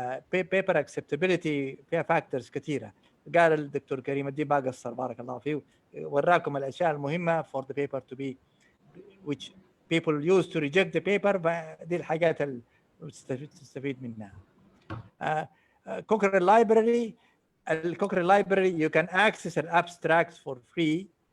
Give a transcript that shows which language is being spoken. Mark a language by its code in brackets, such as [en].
[ar] paper acceptability فيها factors كثيرة. قال الدكتور كريم الدين ما قصر بارك الله فيه وراكم الأشياء المهمة [en] for the paper to be which people use to reject the paper. [ar] دي الحاجات اللي تستفيد منها. [en] Cochrane library. Cochrane library you can access an abstracts for free.